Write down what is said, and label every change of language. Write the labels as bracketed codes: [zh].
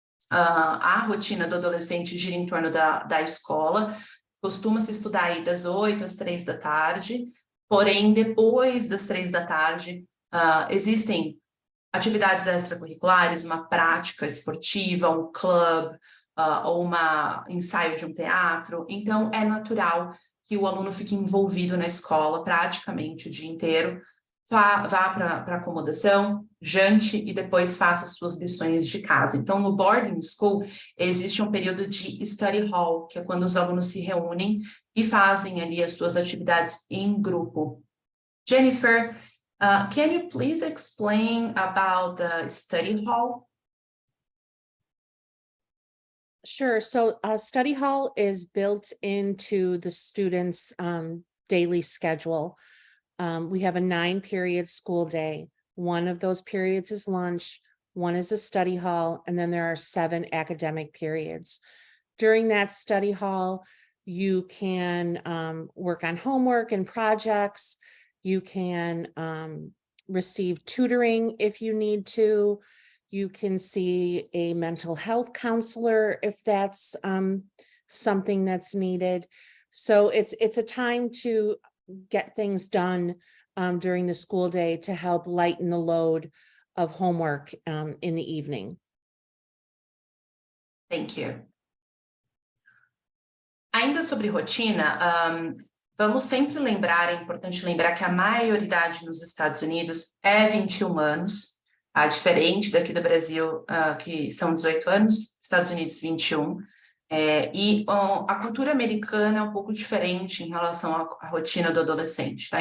[pt] A rotina do adolescente gira em torno da escola, costuma-se estudar aí das 8 às 3 da tarde, porém, depois das 3 da tarde, existem atividades extracurriculares, uma prática esportiva, um clube, ou um ensaio de um teatro, então é natural que o aluno fique envolvido na escola praticamente o dia inteiro, vá para acomodação, jante e depois faça as suas lições de casa. Então, no boarding school, existe um período de study hall, que é quando os alunos se reúnem e fazem ali as suas atividades em grupo. [en] Jennifer, can you please explain about the study hall? Sure. So study hall is built into the students' daily schedule. We have a 9-period school day. One of those periods is lunch, one is a study hall, and then there are 7 academic periods. During that study hall, you can work on homework and projects. You can receive tutoring if you need to. You can see a mental health counselor if that's something that's needed. So it's a time to get things done during the school day to help lighten the load of homework in the evening. Thank you. [pt] Ainda sobre rotina, vamos sempre lembrar, é importante lembrar que a maioridade nos Estados Unidos é 21 anos, diferente daqui do Brasil, que são 18 anos, Estados Unidos 21, e a cultura americana é um pouco diferente em relação à rotina do adolescente, tá?